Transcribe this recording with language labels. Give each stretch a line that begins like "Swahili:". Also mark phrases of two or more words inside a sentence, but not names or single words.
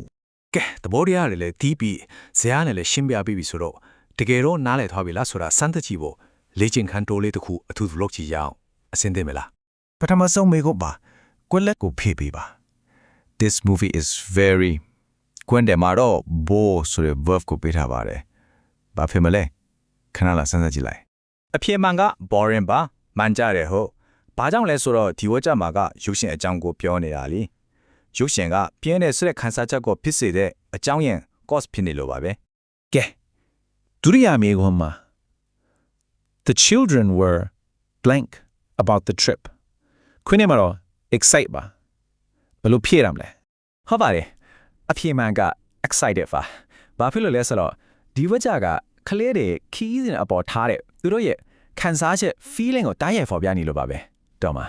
Burmese: ကဲသဘောတရားတွေလည်းတီးပြီးဇာတ်နဲ့လည်းရှင်းပြပြီးပြီဆိုတော့တကယ်တော့နားလည်သွားပြီလားဆိုတာစမ်းသပ်ကြည့်ဖို့လေ့ကျင့်ခန်းတိုးလေးတစ်ခုအထူးလုပ်ကြည့်ရအောင်အဆင်သင့်မလားပထမဆုံးမေးဖို့ပါကွက်လက်ကိုဖြည့်ပေးပါ
English: This movie is very
Burmese: ကွန်းတယ်မှာတော့ bore ဆိုတဲ့ verb ကိုပေးထားပါတယ်ဘာဖြစ်မလဲခဏလာစမ်းသပ်ကြည့်လိုက် အဖြစ်မှန်က boring ပါမှန်ကြတယ်ဟုတ် ဘာကြောင့်လဲဆိုတော့ဒီဝါကြမှာကရုပ်ရှင်အကြောင်းကိုပြောနေတာလေရုပ်ရှင်ကပြင်းတဲ့ဆိုတဲ့ခန်းစားချက်ကိုဖြစ်စေတဲ့အကြောင်းရင်း cause ဖြစ်နေလို့ပါပဲ ကဲဒုတိယမေးခွန်းမှာ
English: The children were blank about the trip
Burmese: ခွင်းနေမှာတော့ excite ပါဘယ်လိုဖြည့်ရမလဲ ဟုတ်ပါတယ်အဖြေမှန်က excited ပါဘာဖြစ်လို့လဲဆိုတော့ဒီဝကြကကလေးတွေခီးစဉ်အပေါ်ထားတဲ့သူတို့ရဲ့ခံစားချက် feeling ကိုတားရိုက်ဖော်ပြနေလို့ပါပဲတော်မှာ